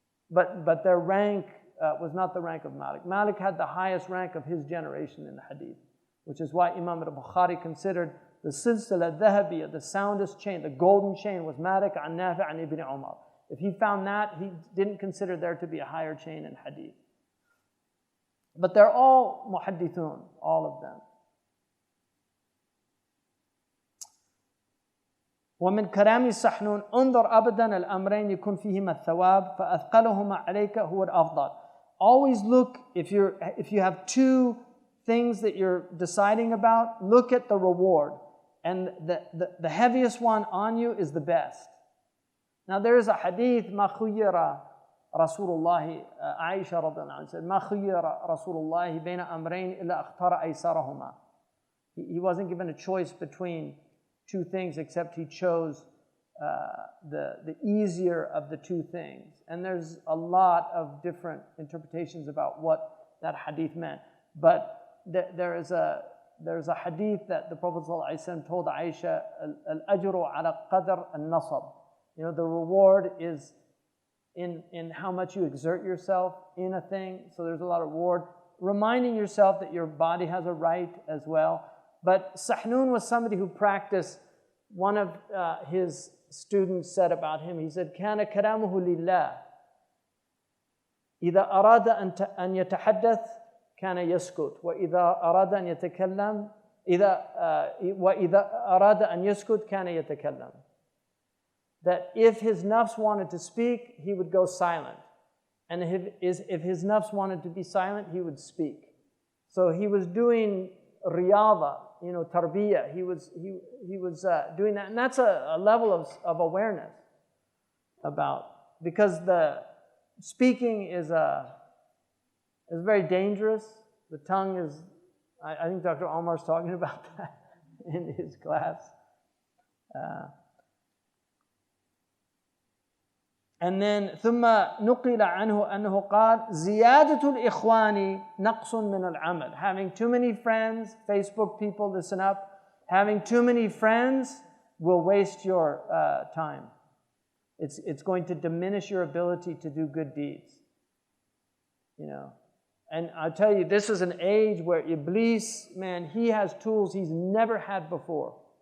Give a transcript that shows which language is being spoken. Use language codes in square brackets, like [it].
[en] But their rank was not the rank of Malik. Malik had the highest rank of his generation in the hadith, which is why Imam al-Bukhari considered the silsila dhahabiyya, the soundest chain, the golden chain, was Malik an Nafi' an Ibn Umar. If he found that, he didn't consider there to be a higher chain in hadith. But they're all muhaddithun, all of them. [ar] ومن كلام السحنون انظر أبدا الأمرين يكون فيهما الثواب فأثقلهما عليك هو الأفضل. [en] Always look, if you have two things that you're deciding about, look at the reward. And the heaviest one on you is the best. Now there is a hadith, [ar] ما خير رسول الله, Aisha رضي الله عنها said, ما خير رسول الله بين أمرين إلا اختار أيسرهما. [en] He wasn't given a choice between two things except he chose the easier of the two things. And there's a lot of different interpretations about what that hadith meant. But there's a hadith that the Prophet ﷺ told Aisha, [ar] al-ajru ala qadr al-nasab. [en] You know, the reward is in how much you exert yourself in a thing. So there's a lot of reward. Reminding yourself that your body has a right as well. But Sahnun was somebody who practiced. One of his students said about him, he said, [ar] كان كلامه لله إذا أراد أن يتحدث كان يسكت وإذا أراد أن يتكلم وإذا أراد أن يسكت كان يتكلم. [en] That if his nafs wanted to speak, he would go silent. And if his nafs wanted to be silent, he would speak. So he was doing riyadha, you know, tarbiyah. He was doing that, and that's a level of awareness about, because the speaking is very dangerous. The tongue is, I think Dr. Omar's talking about that in his class. And then [ar] ثم نقل عنه أنه قال زيادة الإخوان نقص من العمل. [en] Having too many friends, Facebook people, listen up. Having too many friends will waste your time. It's going to diminish your ability to do good deeds. You know, and I tell you, this is an age where Iblis, man, he has tools he's never had before.